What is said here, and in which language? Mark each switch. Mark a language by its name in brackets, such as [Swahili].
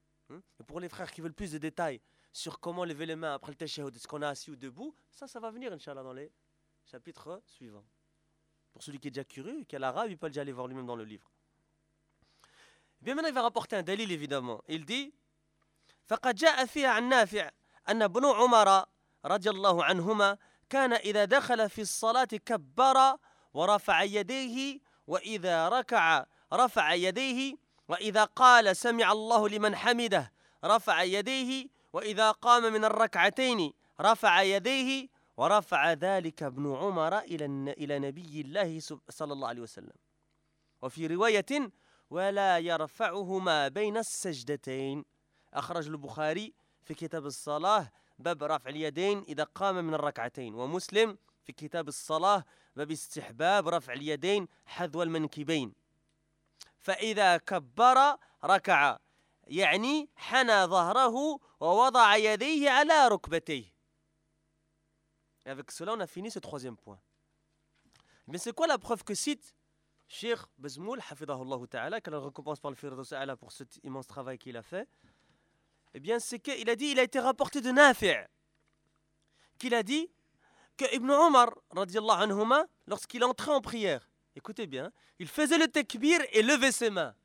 [French] Et pour les frères qui veulent plus de détails, sur comment lever les mains après le tashahhud, est-ce qu'on est assis ou debout, ça va venir, inshallah, dans les chapitres suivants. Pour celui qui est déjà curieux, qui a l'arabe, il peut déjà aller voir lui-même dans le livre. Et bien maintenant, il va rapporter un dalil, évidemment. Il dit, [Arabic] « فَقَدْ جَاءَ فِيهَا عَنْ نَافِعَ أَنَّ بْنُ عُمَرَ رَضِيَ اللَّهُ عَنْهُمَا كَانَ إِذَا دَخَلَ فِي الصَّلَاةِ كَبَّرَ وَرَفَعَ يَدَيْهِ وَإِذَا رَكَعَ رَفَعَ يَدَيْهِ وَإِذَا قَالَ سَمِعَ اللَّهُ لِمَنْ حَمِدَهُ رَفَعَ يَدَيْهِ وإذا قام من الركعتين رفع يديه ورفع ذلك ابن عمر إلى نبي الله صلى الله عليه وسلم وفي رواية ولا يرفعهما بين السجدتين أخرج البخاري في كتاب الصلاة باب رفع اليدين إذا قام من الركعتين ومسلم في كتاب الصلاة باب استحباب رفع اليدين حذو المنكبين فإذا كبر ركع يعني حنى ظهره ووضع يديه على ركبتيه. [French] Et avec cela, on a fini ce troisième point. Mais c'est quoi la preuve que cite Cheikh Bazmoul, hafidahullahu ta'ala, qu'elle récompense par le Firdaus A'la pour cet immense travail qu'il a fait? Eh bien, c'est qu'il a dit, il a été rapporté de Nafi' qu'il a dit que Ibn Omar, radiallahu anhuma, lorsqu'il entrait en prière, écoutez bien, il faisait le takbir et levait ses mains.